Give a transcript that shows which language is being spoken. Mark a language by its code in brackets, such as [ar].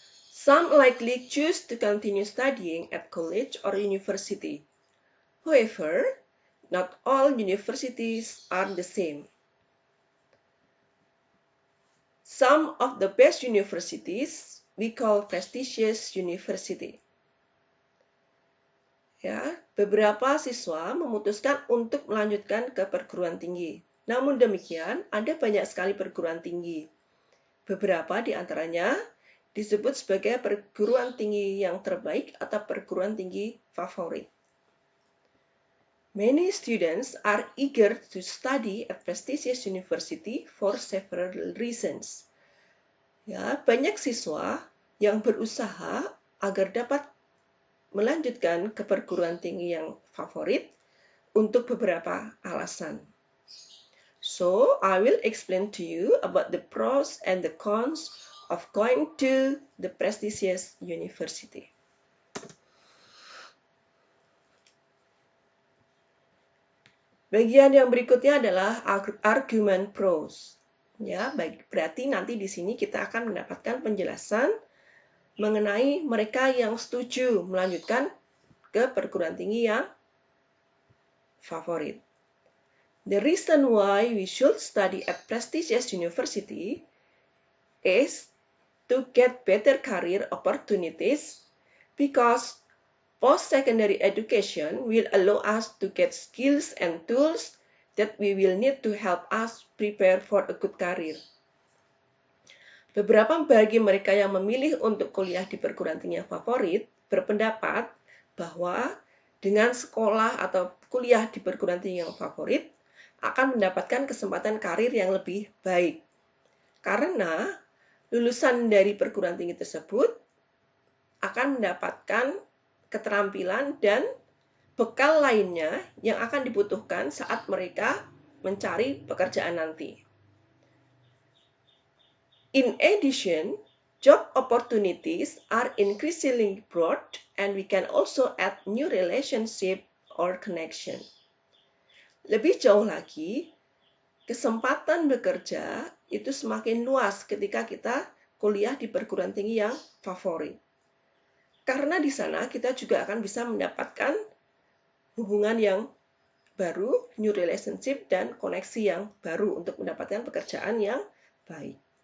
[en] Some likely choose to continue studying at college or university. However, not all universities are the same. Some of the best universities we call prestigious university. Ya, [id] beberapa siswa memutuskan untuk melanjutkan ke perguruan tinggi. Namun demikian, ada banyak sekali perguruan tinggi. Beberapa di antaranya disebut sebagai perguruan tinggi yang terbaik atau perguruan tinggi favorit. [en] Many students are eager to study at prestigious university for several reasons. [id] Ya, banyak siswa yang berusaha agar dapat melanjutkan ke perguruan tinggi yang favorit untuk beberapa alasan. [en] So, I will explain to you about the pros and the cons of going to the prestigious university. [id] Bagian yang berikutnya adalah argumen pros. Ya, baik, berarti nanti di sini kita akan mendapatkan penjelasan mengenai mereka yang setuju melanjutkan ke perguruan tinggi yang favorit. [en] The reason why we should study at prestigious university is to get better career opportunities because post-secondary education will allow us to get skills and tools that we will need to help us prepare for a good career. [id] Beberapa bagi mereka yang memilih untuk kuliah di perguruan tinggi yang favorit berpendapat bahwa dengan sekolah atau kuliah di perguruan tinggi yang favorit akan mendapatkan kesempatan karir yang lebih baik. Karena lulusan dari perguruan tinggi tersebut akan mendapatkan keterampilan dan bekal lainnya yang akan dibutuhkan saat mereka mencari pekerjaan nanti. [en] In addition, job opportunities are increasingly broad and we can also add new relationship or connection. [id] Lebih jauh lagi, kesempatan bekerja itu semakin luas ketika kita kuliah di perguruan tinggi yang favorit. Karena di sana kita juga akan bisa mendapatkan hubungan yang baru, [en] new relationship, [id] dan koneksi yang baru untuk mendapatkan pekerjaan yang baik.